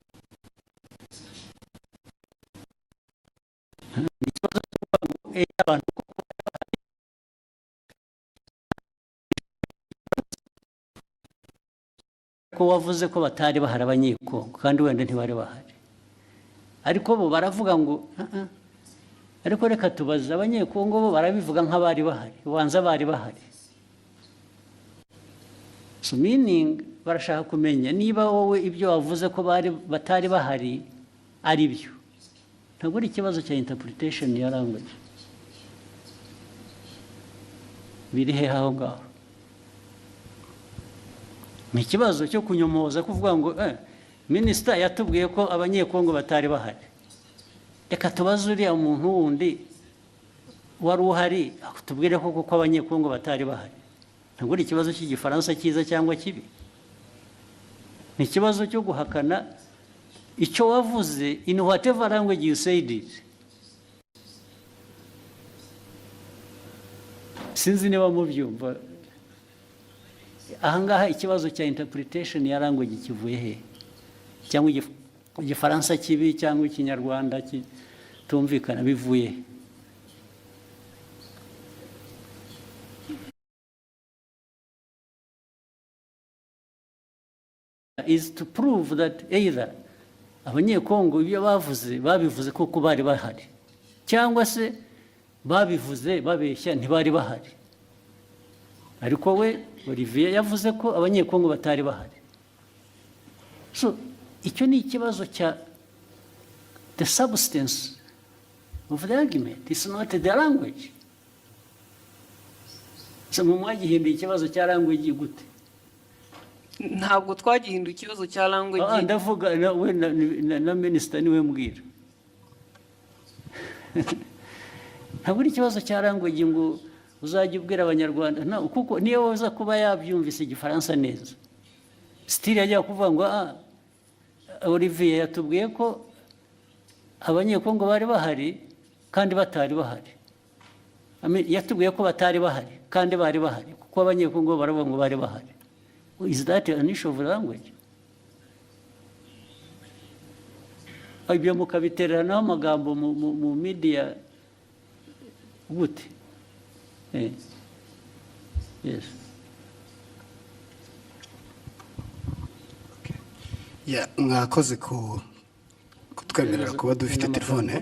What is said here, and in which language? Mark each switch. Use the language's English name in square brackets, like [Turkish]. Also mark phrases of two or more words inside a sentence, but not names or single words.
[Kinyarwanda] Ikibazo cy'abantu ko wavuze ko batari bahari abanyekongo kandi wenda ntibari bahari, ariko bo baravuga ngo ariko reka tubaze abanyekongo bo barabivuga nk'abari bahari, ubanza bari bahari. So meaning barashaka kumenya niba wowe ibyo wavuze ko batari bahari ari byo. Ntabwo ari ikibazo cya interpretation ya language. Biri he aho ngaho? Ni ikibazo cyo kunyomoza kuvuga ngo minisitiri yatubwiye ko abanyekongo batari bahari, reka tubaze uriya muntu wundi wari uhari tubwire ko kuko abanyekongo batari bahari. Ntabwo ari ikibazo cy'igifaransa cyiza cyangwa kibi, ni ikibazo cyo guhakana icyo wavuze [English] in whatever language you said it. [Kinyarwanda] Sinzi niba mubyumva. Ahangaha ikibazo cya interpretation ya language kivuye he, cyangwa igifaransa kibi cyangwa ikinyarwanda kitumvikana bivuye he? [English] Is to prove that either [Kinyarwanda] abanyekongo ibyo babivuze kuko bari bahari, cyangwa se babivuze babeshya ntibari bahari. Ariko we Olivier yavuze ko abanyekongo batari bahari. [English] So [Kinyarwanda] icyo ni ikibazo cya [English] the substance of the argument, it's not the language. [Kinyarwanda] so mwagihinduye ikibazo cya language gute? ntabwo twagihinduye ikibazo cya language. Ndavuga we na minisita niwe mbwira. Ntabwo ari ikibazo cya language ngo uzajya ubwira abanyarwanda kuko niyo waza kuba yabyumvise igifaransa neza stili yajya kuvuga ngo Olivier yatubwiye ko abanyekongo bari bahari kandi batari bahari. Yatubwiye ko batari bahari kandi bari bahari kuko abanyekongo baravuga ngo bari bahari. [English] Is that an issue of language? [Kinyarwanda] Ibyo mukabiteranaho amagambo mu media gute? Yes. Mwakoze kutwemerera kuba dufite telefone.